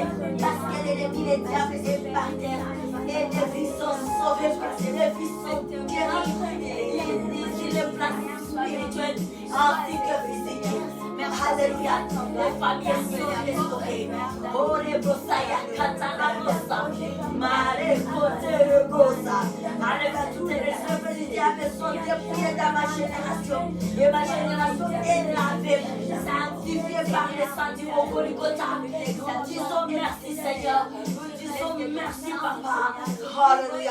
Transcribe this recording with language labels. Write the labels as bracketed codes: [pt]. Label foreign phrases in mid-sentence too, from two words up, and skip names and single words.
[fr] Parce que l'ennemi, les diables, est par terre. Et les vies sont sauvées, les vies sont guéries. Les places spirituelles ainsi que physiques. Alléluia. Les familles sont restaurées. Oh, les brossaya, katanabosa. Mare, côté le gosa. Alléluia. Toutes les responsabilités sont dépouillées dans ma génération. Et ma génération est lavée, sanctifiée par le sang du Golgotha. Nous disons merci, Seigneur. Nous disons merci, Papa. Alléluia.